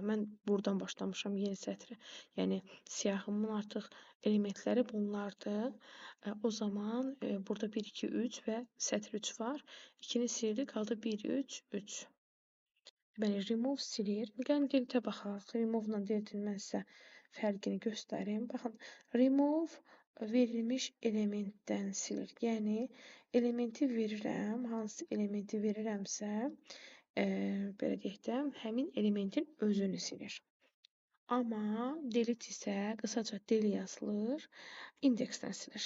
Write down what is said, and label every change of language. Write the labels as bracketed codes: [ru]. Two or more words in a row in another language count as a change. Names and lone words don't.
[az] Mən buradan başlamışam yeni sətrə. Yəni siyahımın artıq elementləri bunlardır. O zaman burada 1 2 3 və sətr 3 var. 2-ni sildi, qaldı 1 3 3. Deməli remove silir. Gəlin delete-ə baxaq. Remove-la delete-in mən sizə fərqini göstərim. Baxın, remove verilmiş elementdən silir. Yəni elementi verirəm, hansı elementi verirəmsə, belə deyək də, həmin elementin özünü silir. Amma delete isə qısaca del yazılır, indeksdən silir.